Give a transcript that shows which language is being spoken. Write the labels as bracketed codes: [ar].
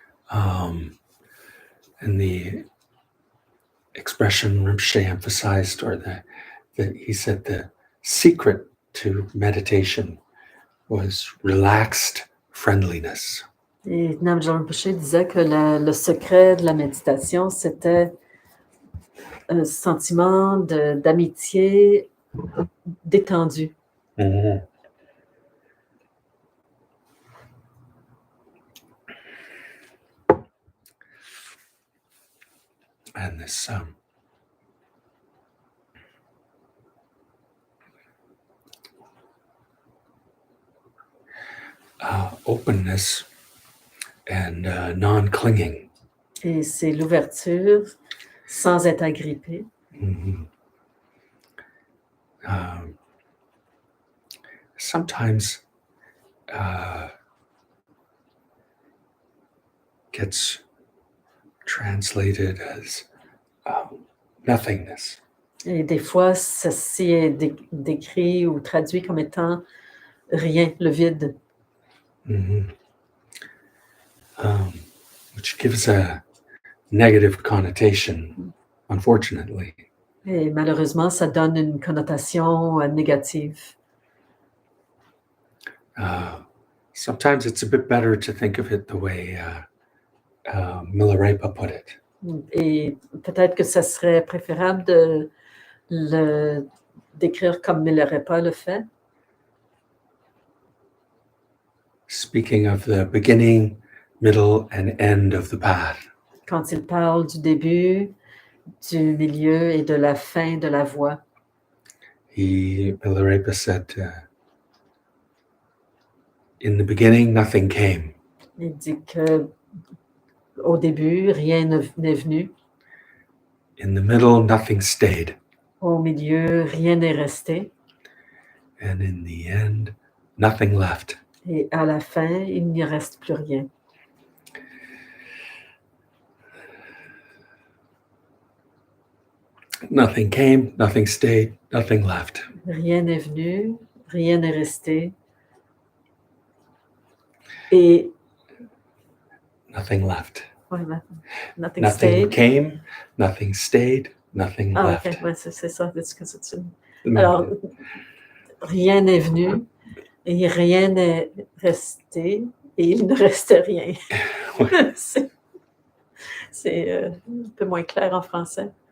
[en] And the expression Rinpoche emphasized, or he said the secret to meditation was relaxed friendliness. [fr] Et Namgyal Rinpoche disait que le secret de la méditation, c'était un sentiment d'amitié détendu. Mm-hmm. [en] And this openness and non-clinging. [fr] Et c'est l'ouverture sans être agrippé. Mm-hmm. [en] Sometimes gets translated as nothingness. [fr] Et des fois, ceci est décrit ou traduit comme étant rien, le vide. Mm-hmm. [en] Which gives a negative connotation, unfortunately. [fr] Et malheureusement, ça donne une connotation négative. [en] Sometimes it's a bit better to think of it the way Milarepa put it. [fr] Et peut-être que ça serait préférable de le décrire comme Milarepa le fait. [en] Speaking of the beginning, middle, and end of the path. [fr] Quand il parle du début, du milieu et de la fin de la voie. [en] Milarepa said, in the beginning, nothing came. [fr] Il dit que au début, rien n'est venu. [en] In the middle, nothing stayed. [fr] Au milieu, rien n'est resté. [en] And in the end, nothing left. [fr] Et à la fin, il n'y reste plus rien. [en] Nothing came, nothing stayed, nothing left. [fr] Rien n'est venu, rien n'est resté. Et [en] nothing left. Ouais, nothing Nothing stayed. came, nothing stayed, nothing left. [fr] Ok, ouais, c'est ça. Alors, rien n'est venu, et rien n'est resté, et il ne restait rien. Ouais. c'est un peu moins clair en français.